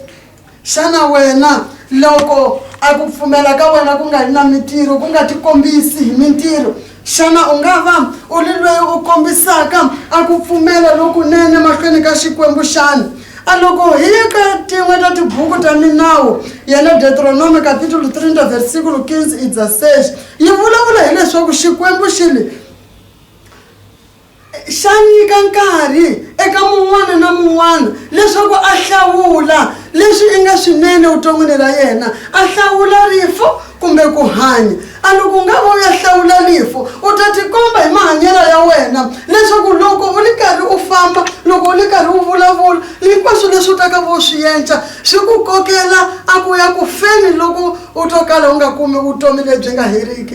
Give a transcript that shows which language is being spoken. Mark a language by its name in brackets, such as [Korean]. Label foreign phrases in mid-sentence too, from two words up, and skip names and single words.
[Tsonga] Xana wena loko a ku pfumela ka wena ku nga ri na mintirho, ku nga tikombisi hi mintirho, xana u nga va u li loyi u kombisaka a ku pfumela lokunene mahlweni ka Xikwembu xana? A loko hi ya ka tin'we ta tibuku ta minawu yana Deuteronomy [Portuguese] capítulo 30 versículo 15 e 16 [Tsonga] yi vulavula hi leswaku Xikwembu xa nyika nkarhi eka mun'wana na mun'wana leswaku a hlawula leswi i nga swinene vuton'wini ra yena, a hlawula rifu kumbe ku hanya. A loko nga va u ya hlawula rifu u ta tikomba hi mahanyelo ya wena leswaku loko u li karhi u famba, loko u li karhi u vulavula, hinkwaswo leswi u ta ka vo swi endla swi ku kokela a ku ya ku feni loko u to kala u nga kumi vutomi lebyi nga heriki.